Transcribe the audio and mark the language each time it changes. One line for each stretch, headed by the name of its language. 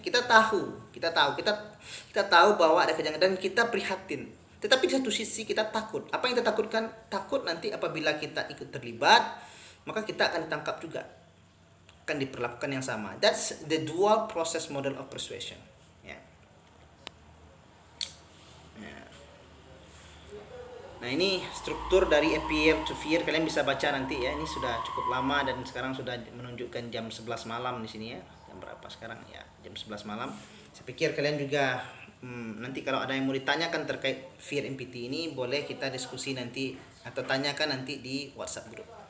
Indonesian: Kita tahu bahwa ada kejanggalan dan kita prihatin. Tetapi di satu sisi kita takut. Apa yang kita takutkan? Takut nanti apabila kita ikut terlibat, maka kita akan ditangkap juga, akan diperlakukan yang sama.
English: That's the dual process model of persuasion.
Indonesian: Ya. Nah ini struktur dari
English: appear to fear,
Indonesian: kalian bisa baca nanti ya. Ini sudah cukup lama dan sekarang sudah menunjukkan jam 11 malam di sini ya. Jam berapa sekarang ya? Jam 11 malam. Saya pikir kalian juga nanti kalau ada yang mau ditanyakan terkait
English: fear and pity
Indonesian: ini, boleh kita diskusi nanti atau tanyakan nanti di WhatsApp group.